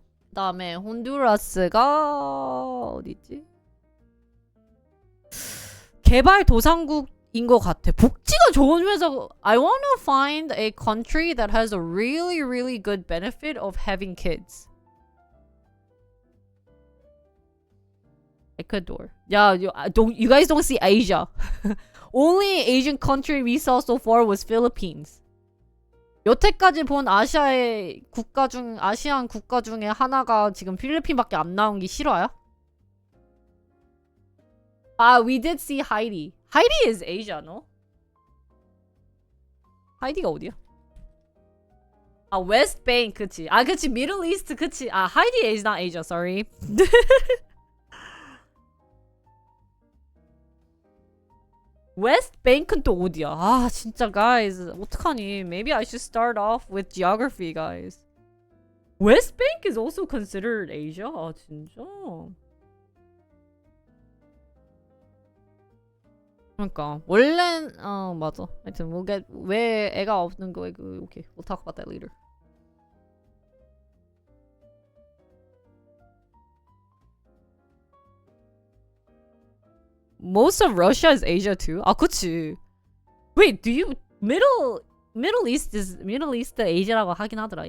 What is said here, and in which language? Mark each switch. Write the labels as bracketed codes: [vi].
[ko] 그다음에 혼두라스가 어디지? 개발도상국인 것 같아. 복지가 좋으면서 [en] I wanna find a country that has a really, really good benefit of having kids. Ecuador. You guys don't see Asia. Only Asian country we saw so far was Philippines. [ko] 여태까지 본 아시아안 국가 중에 하나가 지금 필리핀밖에 안 나온 게 실화야? [en] We did see Haiti. Haiti is Asia, no? [ko] 하이디가 어디야? West Bank, 그치. 그치. Middle East, 그치. [en] Haiti is not Asia, sorry. [ko] West Bank은 또 어디야? 진짜 guys 어떡하니? [en] Maybe I should start off with geography, guys. West Bank is also considered Asia? [ko] 진짜? 그러니까 원래 맞아. 하여튼 왜 애가 없는 거에 okay. [en] We'll talk about that later. Most of Russia is Asia too. [ko] 그치. [en] Wait, do you [ko] Middle East Asia라고 하긴 하더라.